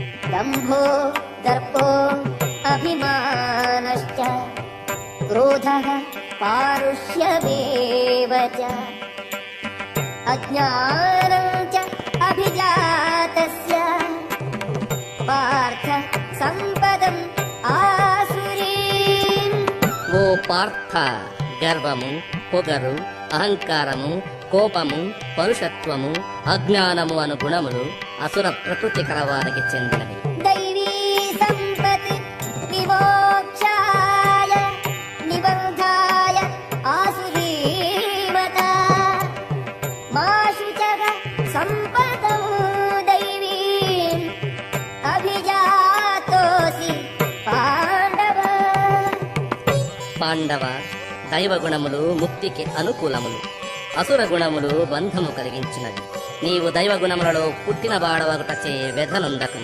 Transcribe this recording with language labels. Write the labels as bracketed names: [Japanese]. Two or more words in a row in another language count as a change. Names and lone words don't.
[Sanskrit] दम्भो दर्पो अभिमानश्च क्रोधः पारुष्यमेव च अज्ञानं च अभिजातस्य पार्थ सम्पदम् आसुरीम्। [Telugu] ఓ పార్థ, గర్వము, పొగరు, అహంకారము, కోపము, పరుషత్వము, అజ్ఞానము అను గుణములు అసుర ప్రకృతి కలవారికి చెందినవి. [Sanskrit] दैवी सम्पत्ति विमोक्षाय निबन्धाय आसुरीमता मा शुचः सम्पदौ दैवीम् अभिजातोऽसि पाण्डव। [Telugu] పాండవ, దైవ గుణములు ముక్తికి అనుకూలములు, అసుర గుణములు బంధము కలిగించినవి. నీవు దైవ గుణములలో పుట్టిన వాడవగుటచే వ్యధనుందకము.